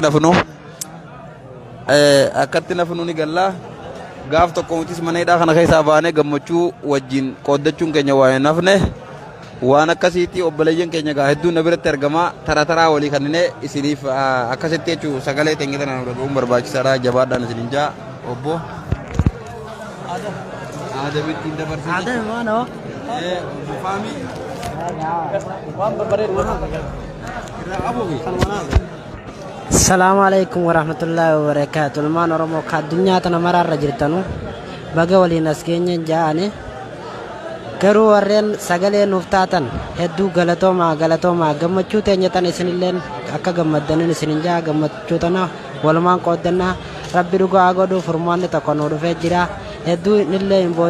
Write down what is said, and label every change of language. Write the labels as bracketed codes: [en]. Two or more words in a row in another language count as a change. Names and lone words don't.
[om] akkatti nafnu ni galla gaaf tokko mutis maneedhaa kana keessaa baanee gammachuu wajjin qooddachuun keenya waa hin nafne waan akkasiitii obboleeyyan keenya gaa hedduun na biratti argamaa taraa walii kanneen isiniif akkasitti jechuu sagalee teenyatan nu dhaga'uun barbaachisaadha jabaadhaan isiniin jaa obbo Aadamittiin dabarsee Aadami maanoo faamii waan barbaadee [ar] السلام عليكم ورحمة الله وبركاته. [om] Ilmaan Oromoo ka addunyaa tana maraarra jirtanu baga waliin as geenye ja'ane garuu warreen sagalee nuuf taatan hedduu galatoomaa gammachuu teenya tan isinilleen akka gammaddanin isinin jaa gammachuu tana walumaan qooddannaa rabbi dhugaa godhu furmaanni tokko nu dhufee jira hedduu inillee hin